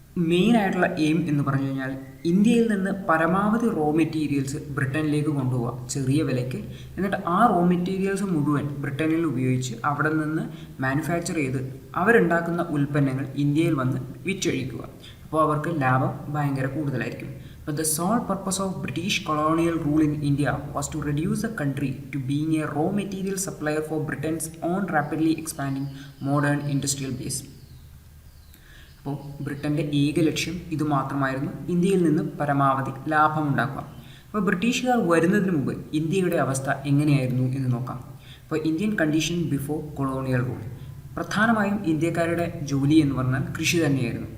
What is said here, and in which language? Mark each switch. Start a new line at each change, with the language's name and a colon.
Malayalam: മെയിനായിട്ടുള്ള എയിം എന്ന് പറഞ്ഞു കഴിഞ്ഞാൽ ഇന്ത്യയിൽ നിന്ന് പരമാവധി റോ മെറ്റീരിയൽസ് ബ്രിട്ടനിലേക്ക് കൊണ്ടുപോവുക ചെറിയ വിലയ്ക്ക്. എന്നിട്ട് ആ റോ മെറ്റീരിയൽസ് മുഴുവൻ ബ്രിട്ടനിൽ ഉപയോഗിച്ച് അവിടെ നിന്ന് മാനുഫാക്ചർ ചെയ്ത് അവരുണ്ടാക്കുന്ന ഉൽപ്പന്നങ്ങൾ ഇന്ത്യയിൽ വന്ന് വിറ്റഴിക്കുക. അപ്പോൾ അവർക്ക് ലാഭം ഭയങ്കര കൂടുതലായിരിക്കും.
English: But the sole purpose of British colonial rule in India was to reduce the country to being a raw material supplier for Britain's own rapidly expanding modern industrial base.
Malayalam: അപ്പോൾ ബ്രിട്ടൻ്റെ ഏക ലക്ഷ്യം ഇതുമാത്രമായിരുന്നു, ഇന്ത്യയിൽ നിന്ന് പരമാവധി ലാഭം ഉണ്ടാക്കുക. അപ്പോൾ ബ്രിട്ടീഷുകാർ വരുന്നതിന് മുമ്പ് ഇന്ത്യയുടെ അവസ്ഥ എങ്ങനെയായിരുന്നു എന്ന് നോക്കാം. അപ്പോൾ Indian condition before colonial rule, പ്രധാനമായും ഇന്ത്യക്കാരുടെ ജോലി എന്ന് പറഞ്ഞാൽ കൃഷി തന്നെയായിരുന്നു.